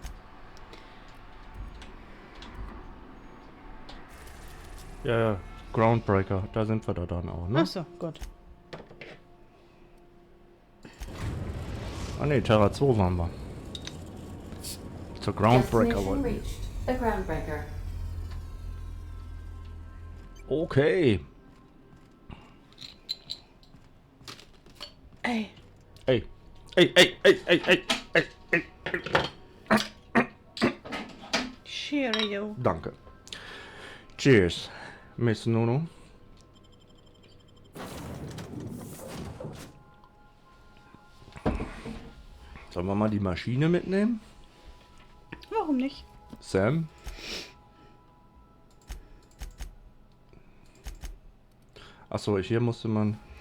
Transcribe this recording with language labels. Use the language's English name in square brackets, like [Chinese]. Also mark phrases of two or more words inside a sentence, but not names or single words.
[German] Ja, ja, Groundbreaker, da sind wir da dann auch, ne? Achso, gut. Ah ne, Terra 2 waren wir. Zur Groundbreaker wollten wir. The Groundbreaker. Okay. Ey. Ey. Ey, ey, ey, ey, ey, ey, ey. Cheerio. Danke. Cheers, Miss Nuno. Sollen wir mal die Maschine mitnehmen? Warum nicht? Sam? Achso, hier musste man...